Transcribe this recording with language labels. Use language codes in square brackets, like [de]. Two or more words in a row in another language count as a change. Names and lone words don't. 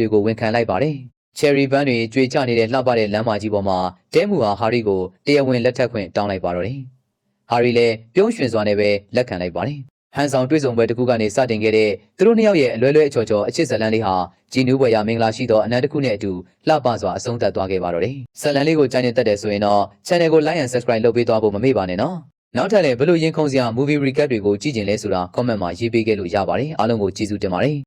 [my] တွေကိုဝန်ခံလိုက်ပါတယ်။ ချယ်ရီပန်းတွေကြွေချနေတဲ့လှပတဲ့လမ်းမကြီးပေါ်မှာတဲမှုဟာဟာရီကိုတရားဝင်လက်ထပ်ခွင့်တောင်းလိုက်ပါတော့တယ်။ဟာရီလည်းပြုံးရွှင်စွာနဲ့ပဲလက်ခံလိုက်ပါတယ်။ဟန်ဆောင်တွေ့ဆုံပွဲတစ်ခုကနေစတင်ခဲ့တဲ့သူတို့နှစ်ယောက်ရဲ့အလွဲလွဲအချော်ချော်အချစ်ဇလန်းလေးဟာဂျီနူးဘွယ်ရမင်္ဂလာရှိသောအနန္တခုနဲ့အတူလှပစွာအဆုံးသတ်သွားခဲ့ပါတော့တယ်။ဇလန်းလေးကိုကြိုက်နေတတ်တယ်ဆိုရင်တော့ channel ကို [en] like and subscribe [my] လုပ်ပေးသွားဖို့မမေ့ပါနဲ့နော်။နောက်ထပ်လည်းဘလို့ရင်ခုန်စရာ [en] movie recap [my] တွေကိုကြည့်ကျင်လဲဆိုတာ comment မှာရေးပေးခဲ့လို့ရပါတယ်။အားလုံးကိုကျေးဇူးတင်ပါတယ်။